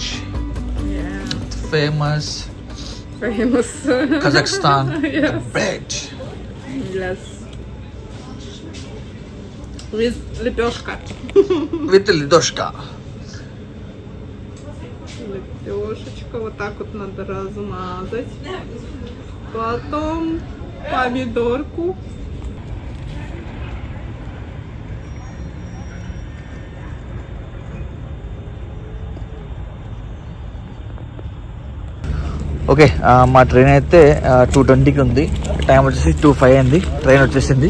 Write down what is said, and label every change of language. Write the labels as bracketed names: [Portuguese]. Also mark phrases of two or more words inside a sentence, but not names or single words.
[English] Yeah. Famous Kazakhstan. Yes. Bread. Yes. With лепешка. With лепешка. [Russian] Лепешечка вот так вот надо размазать. Потом помидорку. [Telugu] ఓకే, మా ట్రైన్ అయితే 2:20కి ఉంది. టైం వచ్చేసి 2:05 అయింది. ట్రైన్ వచ్చేసింది.